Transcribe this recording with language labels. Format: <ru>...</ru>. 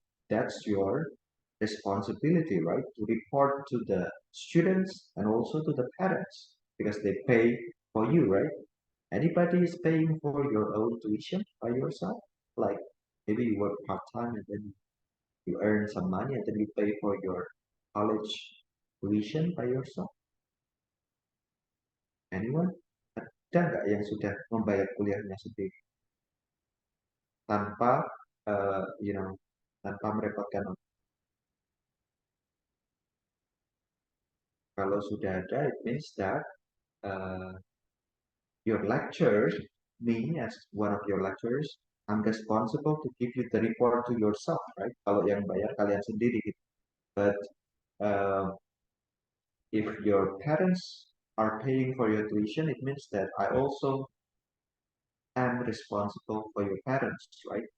<en>That's your responsibility, right? To report to the students and also to the parents because they pay for you, right? Anybody is paying for your own tuition by yourself? Like maybe you work part time and then you earn some money and then you pay for your college tuition by yourself. Anyone?</en> <id>Ada nggak yang sudah membayar kuliahnya sendiri tanpa,</id> <en>you know,</en> <id>tanpa merepotkan orang? Kalau sudah ada,</id> <en>it means that uh, your lecturers, me as one of your lecturers, I'm responsible to give you the report to yourself, right?</en> <id>Kalau yang bayar kalian sendiri gitu.</id> <en>But uh, if your parents are paying for your tuition, it means that I also am responsible for your parents, right?</en>